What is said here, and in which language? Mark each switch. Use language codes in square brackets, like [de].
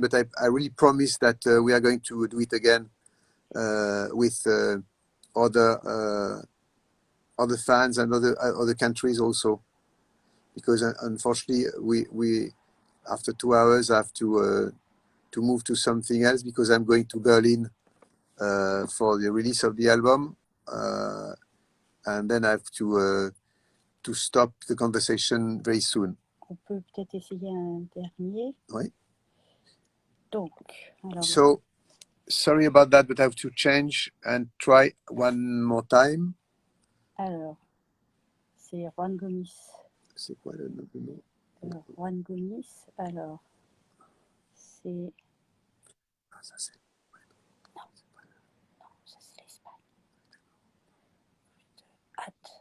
[en] But I really promise that we are going to do it again with other fans and other countries also, because unfortunately we after 2 hours have to move to something else, because I'm going to Berlin for the release of the album, and then I have to stop the conversation very soon. [fr] On peut peut-être essayer un dernier. Oui. Donc, alors. [en] So sorry about that, but I have to change and try one more time. [fr] Alors, c'est Juan Gomis. C'est quoi le nom? Alors, Juan Gomis, alors, c'est... Ah, ça c'est... Non, ça c'est l'Espagne. Hâte.